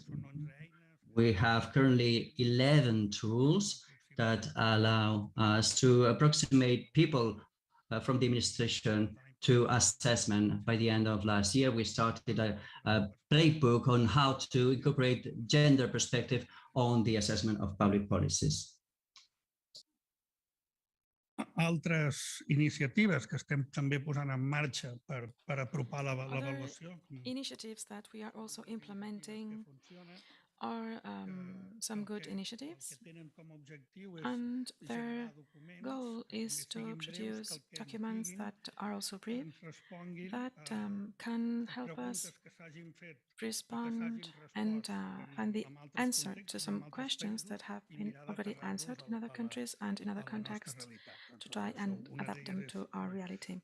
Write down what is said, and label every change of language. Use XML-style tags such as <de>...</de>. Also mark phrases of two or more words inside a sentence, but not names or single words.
<en>We have currently 11 tools that allow us to approximate people from the administration to assessment. By the end of last year, we started a playbook on how to incorporate gender perspective on the assessment of public policies.</en> <ca>Altres iniciatives que estem també posant en marxa per apropar l'avaluació.</ca> <en>Initiatives that we are also implementing are some good initiatives, and their goal is to produce documents that are also brief, that can help us respond and find the answer to some questions that have been already answered in other countries and in other contexts, to try and adapt them to our reality.</en>